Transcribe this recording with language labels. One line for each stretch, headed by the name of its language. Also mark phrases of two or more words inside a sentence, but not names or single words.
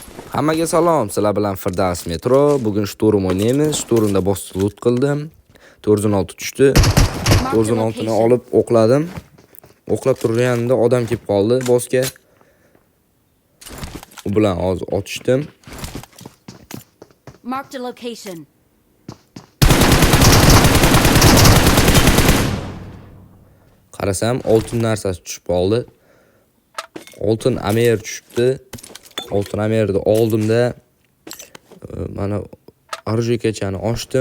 Uzbek: Hammaga salom, sizlar bilan Firdaus Metro. Bugun shturm o'ynaymiz. Shturmda boss loot qildim. 406 tushdi. 406 ni olib o'qladim. O'qlab turganimda odam kelib qoldi bossga. U bilan hozir otishdim.
English: Marked a location.
Uzbek: Qarasam, oltin narsasi tushib qoldi. Oltin amer tushibdi. Oltin amerni oldimda mana RJK'ni ochdim.